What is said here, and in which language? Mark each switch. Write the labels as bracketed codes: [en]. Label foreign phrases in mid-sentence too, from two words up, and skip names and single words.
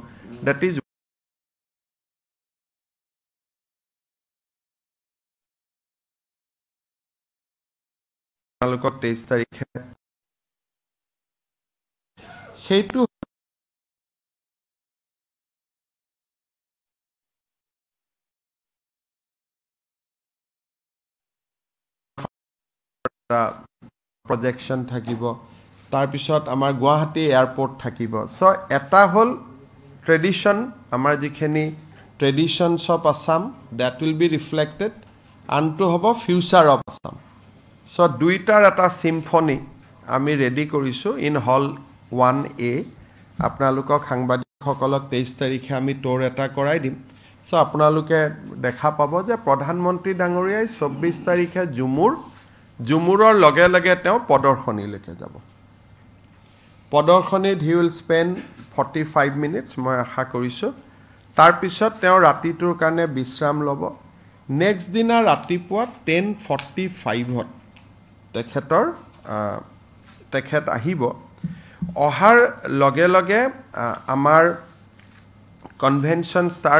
[en] That is Alukok 23 তারিখে [as] সেইটো projection থাকিব তাৰ পিছত আমাৰ গুৱাহাটী এয়াৰপোৰ্ট থাকিব সো এটা হল ট্ৰেডিশন আমাৰ যিখিনি ট্ৰেডিশনস অফ আসাম [en] that will be reflected [as] আনটো হ'ব [en] future of Assam [as] So দুইটাৰ এটা সিম্ফনি আমি ৰেডি কৰিছো [en] in hall 1A [as] আপোনালোকক সাংবাদিকসকলক 23 তাৰিখে আমি টৰ এটা কৰাই দিম সো আপোনালোকে দেখা পাব যে প্ৰধানমন্ত্ৰী ডাঙৰীয়াই 24 তাৰিখে জুমুৰৰ লগে লগে তেওঁ পদৰ্শনীলৈকে যাব পদৰ্শনীত [en] he will spend 45 minutes [as] মই আশা কৰিছো তাৰ পিছত তেওঁ ৰাতিটোৰ কাৰণে বিশ্ৰাম ল'ব নেক্সট দিনা ৰাতিপুৱা 10:45 ত তেখেত আহিব অহাৰ লগে লগে আমাৰ [en] convention start